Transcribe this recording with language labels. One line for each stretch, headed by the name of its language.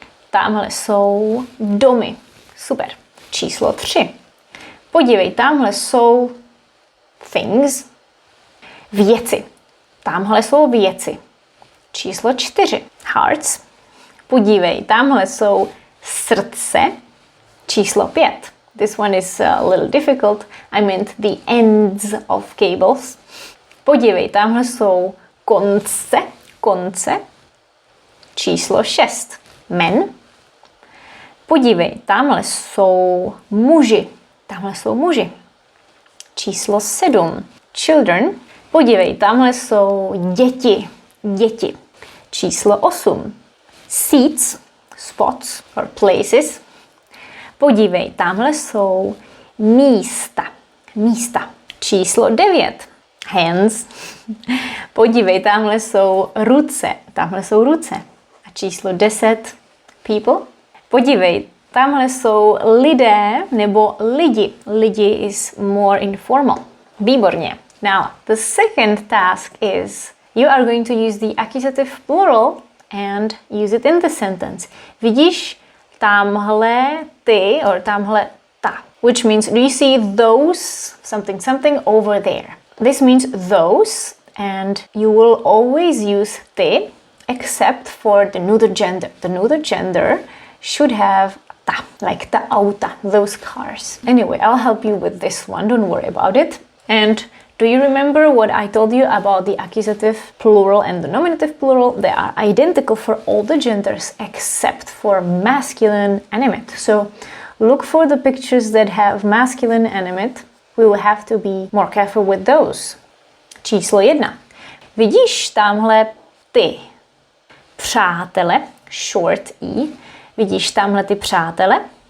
Czech: Tamhle jsou domy. Super. Číslo 3. Podívej, tamhle jsou things. Věci. Tamhle jsou věci. Číslo 4. Hearts. Podívej, tamhle jsou srdce. Číslo 5.
English: This one is a little difficult. I meant the ends of cables.
Czech: Podívej, tamhle jsou konce. Konce. Číslo 6. Men. Podívej, tamhle jsou muži. Tamhle jsou muži. Číslo 7. Children. Podívej, tamhle jsou děti. Děti.
English: Číslo 8. Seats, spots or places.
Czech: Podívej, tamhle jsou místa. Místa. Číslo 9. Hands. Podívej, tamhle jsou ruce. Tamhle jsou ruce. A číslo 10. People. Podívej, tamhle jsou lidé nebo lidi.
English: Lidi is more informal. Výborně. Now, the second task is you are going to use the accusative plural and use it in the sentence.
Czech: Vidíš tamhle ty
English: or tamhle ta, which means do you see those something something over there? This means those, and you will always use ty except for the neuter gender. The neuter gender should have ta, like ta auta, those cars. Anyway, I'll help you with this one, don't worry about it. And Do you remember what I told you about the accusative plural and the nominative plural? They are identical for all the genders except for masculine animate. So look for the pictures that have masculine animate. We will have to be more careful with those.
Czech: Číslo 1. Vidíš tamhle ty přátele,
English: short i.
Czech: Vidíš tamhle ty přátele?